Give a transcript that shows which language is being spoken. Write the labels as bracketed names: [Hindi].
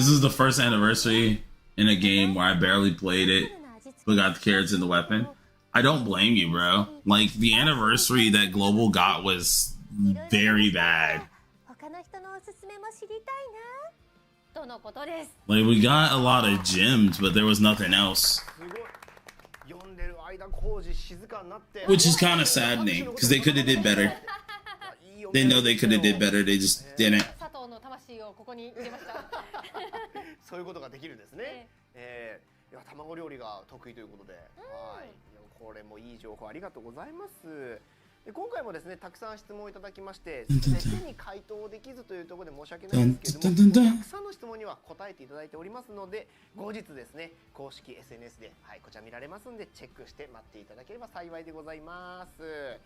[English] This is the first anniversary in a game where I barely played it, but got the carrots and the weapon. I don't blame you, bro. Like, the anniversary that Global got was very bad. [Japanese] すすめも知りたいなとのことです。 [English] Like, we got a lot of gems, but there was nothing else. [Japanese] すごい。読んでる間、工事静かになって。 [English] Which is kind of saddening, because they could have did better. They know they could have did better, they just didn't. [Japanese] 佐藤の魂をここに入れました。そういうことができるんですね。いや、卵料理が得意ということで、はい。いや、これもいい情報ありがとうございます。で今回もですね、たくさん質問をいただきまして、全てに回答できずというところで申し訳ないんですけども、たくさんの質問には答えていただいておりますので、後日ですね、公式 SNS で、はい、こちら見られますんで、チェックして待っていただければ幸いでございます。